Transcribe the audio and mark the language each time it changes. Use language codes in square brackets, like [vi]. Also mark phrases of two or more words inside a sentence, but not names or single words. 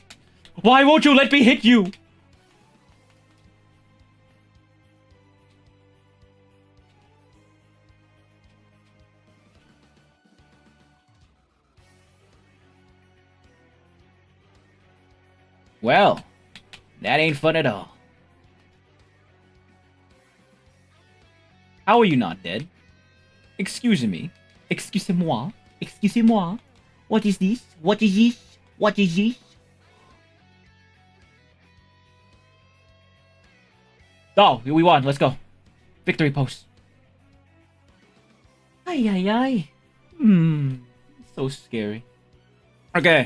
[en] Why won't you let me hit you? Well, that ain't fun at all. How are you not dead? Excuse me. [fr] Excusez-moi. Excusez-moi. [en] What is this? What is this? What is this? Oh, we won. Let's go. Victory pose. Ay, ay, ay. So scary. Okay.